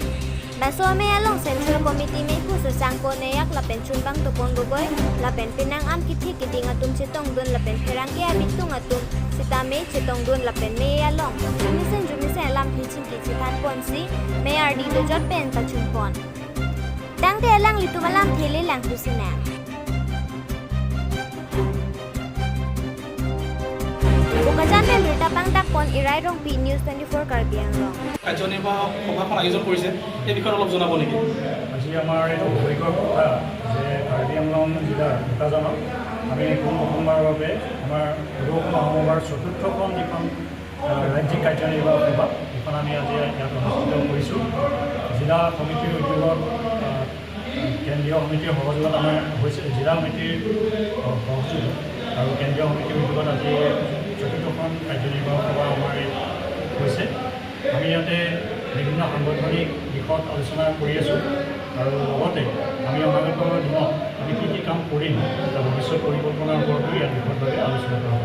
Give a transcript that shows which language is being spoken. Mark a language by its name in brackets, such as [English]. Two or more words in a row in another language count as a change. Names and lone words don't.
[Karbi] Baso me along Central Committee me ku sangko neyak lapen chunbang topon gogoy lapen pinang am kithi kiding atum chitong dun lapen pherang ke abitung atum sitame chitong dun lapen me along jumisen alam phichin ki chitan ponsi me ardi do jot pen ta chumpon dang te alang litu malam thele lang tusina Bogajan me Rita Pangtak pon irai rong P News 24 Karbiang rong [Assamese] কাৰ্যনী বা সভাখন আয়োজন কৰিছে এই বিষয়ে অলপ জনাব নেকি আজি আমাৰ এই অভিজ্ঞৰ কথা যে কাৰ্বি আংলং জিলাৰ দুটাজনক আমি প্ৰথমবাৰৰ বাবে আমাৰ অসম আহোমৰ চতুৰ্থখন যিখন ৰাজ্যিক কাৰ্যনিৰ্বাহক সভা সেইখন আমি আজি ইয়াত অনুষ্ঠিত কৰিছোঁ জিলা সমিতিৰ উদ্যোগত কেন্দ্ৰীয় সমিতিৰ সহযোগত আমাৰ হৈছে জিলা সমিতিৰ সহযোগ আৰু কেন্দ্ৰীয় সমিতিৰ উদ্যোগত আজি চতুৰ্থখন কাৰ্যনিৰ্বাহক সভা আমাৰ হৈছে আমি ইয়াতে বিভিন্ন সাংগঠনিক দিশত আলোচনা কৰি আছোঁ আৰু লগতে আমি অনাগত দিনত আমি কি কাম কৰিম তাৰ ভৱিষ্যত পৰিকল্পনাৰ ওপৰতো ইয়াত বিশদভাৱে আলোচনা কৰা হ'ব